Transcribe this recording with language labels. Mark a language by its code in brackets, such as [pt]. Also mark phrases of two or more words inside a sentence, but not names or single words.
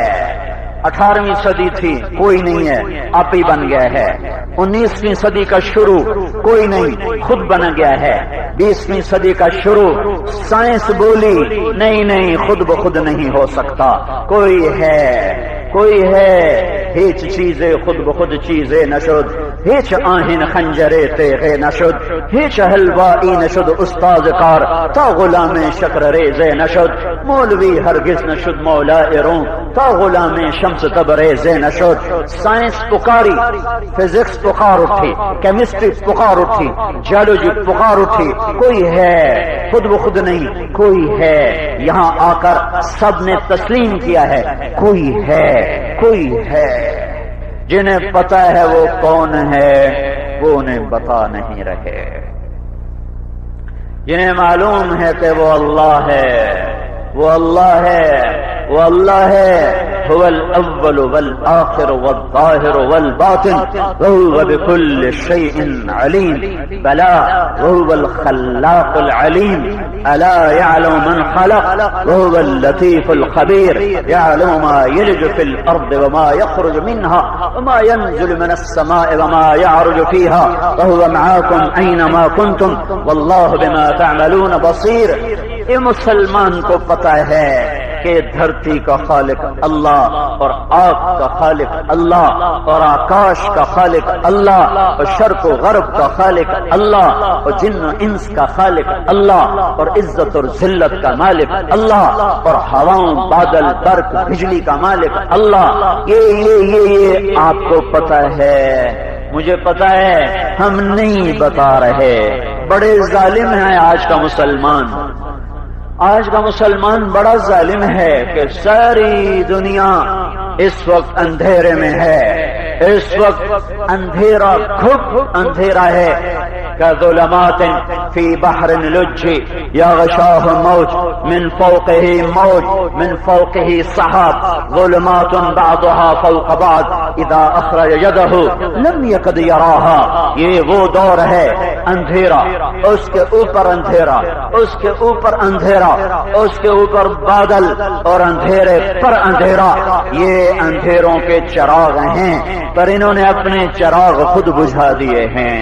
[ur] 18ویں صدی تھی، کوئی نہیں ہے، آپ ہی بن گیا ہے۔ 19ویں صدی کا شروع، کوئی نہیں، خود بن گیا ہے۔ 20ویں صدی کا شروع، سائنس بولی نہیں، خود بخود نہیں ہو سکتا، کوئی ہے، کوئی ہے۔ [fa] هیچ چیز خود بخود چیزے نشد، هیچ آهن خنجر تیغه نشد، هیچ حلوایی نشد استاد کار تا غلام شکر ریزه نشد، مولوی هرگز نشد مولای روم تا غلام شمس تبریزه نشد۔ [ur] سائنس پکاری، فزکس پکار اٹھی، کیمسٹری پکار اٹھی، جیولوجی پکار اٹھی، کوئی ہے، خود بخود نہیں، کوئی ہے۔ یہاں آ کر سب نے تسلیم کیا ہے، کوئی ہے، کوئی ہے۔ جنہیں پتا ہے وہ کون ہے وہ انہیں بتا نہیں رہے، جنہیں معلوم ہے کہ وہ اللہ ہے، وہ اللہ ہے، وہ اللہ ہے۔ [ar] هو الأول والآخر والظاهر والباطن وهو بكل شيء عليم بلى وهو الخلاق العليم ألا يعلم من خلق وهو اللطيف الخبير يعلم ما يلج في الأرض وما يخرج منها وما ينزل من السماء وما يعرج فيها وهو معاكم أينما كنتم والله بما تعملون بصير. [ur] یہ مسلمان کو پتہ ہے کہ دھرتی کا خالق اللہ اور آگ کا خالق اللہ اور آکاش کا خالق اللہ اور شرق و غرب کا خالق اللہ اور جن و انس کا خالق اللہ اور عزت اور ذلت کا مالک اللہ اور ہواؤں بادل برق بجلی کا مالک اللہ. یہ آپ کو پتہ ہے، مجھے پتہ ہے، ہم نہیں بتا رہے. بڑے ظالم ہیں آج کا مسلمان. آج کا مسلمان بڑا ظالم ہے کہ ساری دنیا اس وقت اندھیرے میں ہے. اس وقت اندھیرا گھٹ اندھیرا ہے کہ [ar] ظلمات فی بحر لج یغشاہ موج من فوقہ موج من فوقہ سحاب ظلمات بعضها فوق بعض اذا اخرج یدہ لم یکد یراہا. [ur] یہ وہ دور ہے اندھیرا، اس کے اوپر اندھیرا، اس کے اوپر اندھیرا، اس کے اوپر بادل اور اندھیرے پر اندھیرا. یہ اندھیروں کے چراغ ہیں پر انہوں نے اپنے چراغ خود بجھا دیے ہیں.